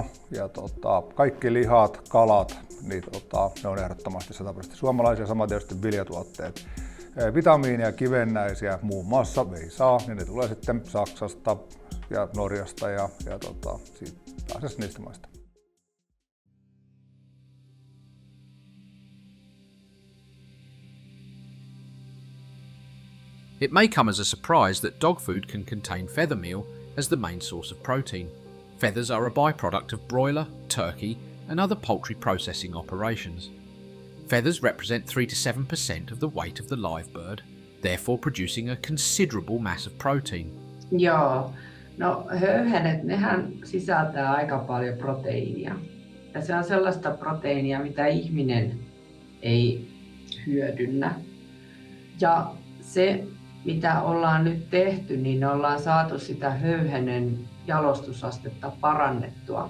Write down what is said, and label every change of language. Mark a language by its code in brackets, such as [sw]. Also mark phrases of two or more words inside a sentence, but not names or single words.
[fi] Ja kaikki lihat, kalat, ne on ehdottomasti 100% suomalaisia, sama tietysti viljatuotteet. Vitamiineja ja kivennäisiä muun muassa veisaa, niin ne tulee sitten Saksasta ja Norjasta ja pääasiassa niistä maista. [en] It may come as a surprise that dog food can contain feather meal as the main source of protein. Feathers are a byproduct of broiler, turkey and other poultry processing operations. Feathers represent 3 to 7% of the weight of the live bird, therefore producing a considerable mass of protein. [fi] Joo, no höyhenet, nehän sisältää aika paljon proteiinia. Ja se on sellaista proteiinia, mitä ihminen ei hyödynnä. Ja se, mitä ollaan nyt tehty, niin ollaan saatu sitä höyhenen jalostusastetta parannettua.